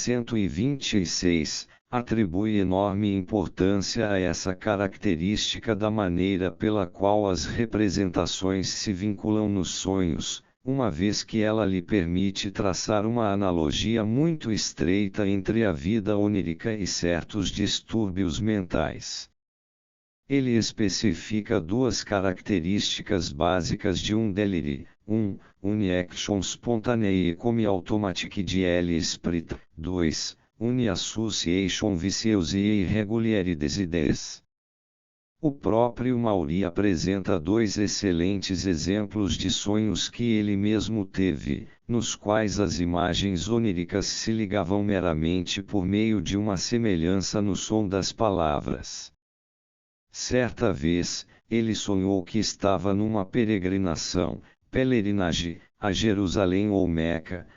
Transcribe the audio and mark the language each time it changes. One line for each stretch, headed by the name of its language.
Portuguese: 126, atribui enorme importância a essa característica da maneira pela qual as representações se vinculam nos sonhos, uma vez que ela lhe permite traçar uma analogia muito estreita entre a vida onírica e certos distúrbios mentais. Ele especifica duas características básicas de um delírio: 1.
French: Une-action spontanée comme automatique de l'esprit. 2. Une-association vicieuse et irrégulière des idées.
Portuguese: O próprio Maury apresenta dois excelentes exemplos de sonhos que ele mesmo teve, nos quais as imagens oníricas se ligavam meramente por meio de uma semelhança no som das palavras. Certa vez, ele sonhou que estava numa peregrinação, pelerinagem, a Jerusalém ou Meca.